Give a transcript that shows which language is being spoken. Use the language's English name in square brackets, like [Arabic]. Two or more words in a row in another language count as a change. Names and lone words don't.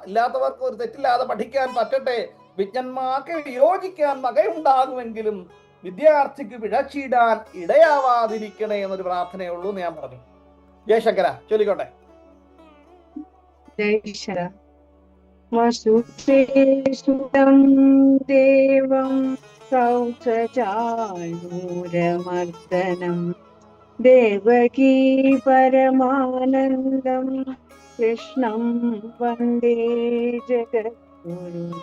[Malayalam] ഇല്ലാത്തവർക്ക് ഒരു തെറ്റില്ലാതെ പഠിക്കാൻ പറ്റട്ടെ. വിജ്ഞന്മാർക്ക് യോജിക്കാൻ വകയുണ്ടാകുമെങ്കിലും വിദ്യാർത്ഥിക്ക് പിഴച്ചിടാൻ ഇടയാവാതിരിക്കണേ എന്നൊരു പ്രാർത്ഥനയുള്ളൂ എന്ന് ഞാൻ പറഞ്ഞു. ജയശങ്കര ചൊല്ലിക്കോട്ടെ. [Sanskrit] वसुते सुतं देवं कौसचाणूरमर्दनं देवकी परमानन्दं कृष्णं वन्दे जगद्गुरुं।